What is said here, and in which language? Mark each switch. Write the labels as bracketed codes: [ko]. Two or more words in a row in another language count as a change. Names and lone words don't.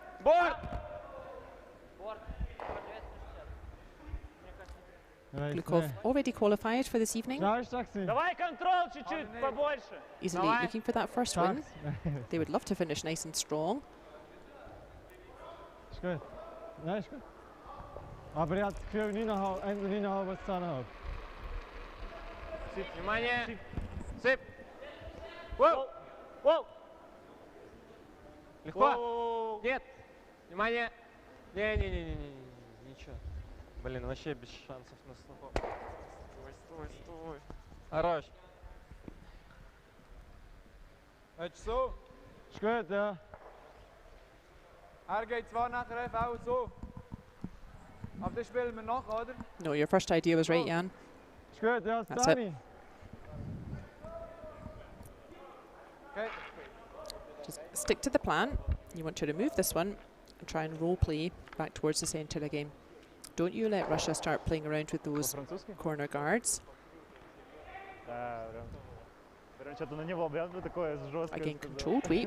[en] Glukovh already qualified for this evening. Iseli looking for that first win. They would love to finish nice and strong. It's good. No, it's good. [de] Aber ich habe das Gefühl, 9,5 was zusammenhält. [ru] Внимание! Сип! Воу! Воу! Легко! Нет! Внимание! Не-не-не-не-не, ничего. Блин, вообще без шансов на слуху. Стой. Хорош. [de] So. Ist gut, ja. Geht zwar nachher einfach auch so. Aber das spielen wir noch, oder? [en] No, your first idea was right, Jan. [de] Ist gut, ja, [en] That's Danny. Okay. Just stick to the plan. You want to remove this one and try and role play back towards the centre again. Don't you let Russia start playing around with those corner guards. Again, controlled weight.